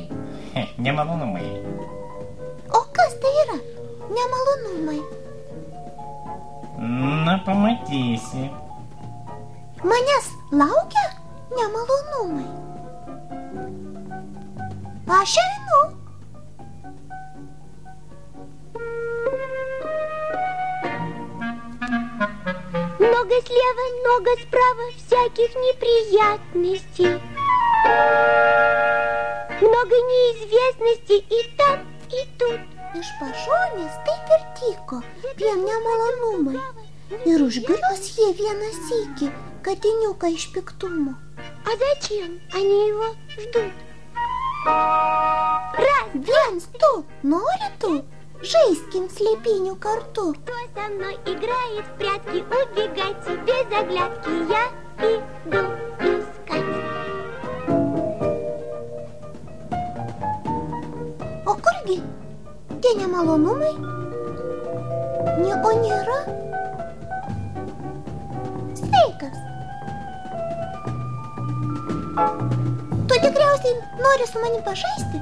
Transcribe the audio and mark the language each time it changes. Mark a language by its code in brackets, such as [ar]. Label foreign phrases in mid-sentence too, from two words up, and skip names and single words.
[lt] Nemalonumai. O kas tai yra nemalonumai? Na, pamatysi. Manęs laukia nemalonumai. Aš einu. [ru] Много слева, много справа, всяких неприятностей. Много неизвестностей и там, и тут. [lt] Iš pašonės taip ir tyko prie nemalonumai. Ir užgrius jie vieną sykį katiniuką iš piktumo. [ru] А зачем они его ждут? Раз, [lt] viens, tu, nori tu? Žaiskim slėpynių kartu. [ru] Кто со мной играет в прятки, убегайте без оглядки. Я иду искать. [lt] O kurgi tie nemalonumai? Nieko nėra? Sveikas. Tu tikriausiai nori su manim pažaisti?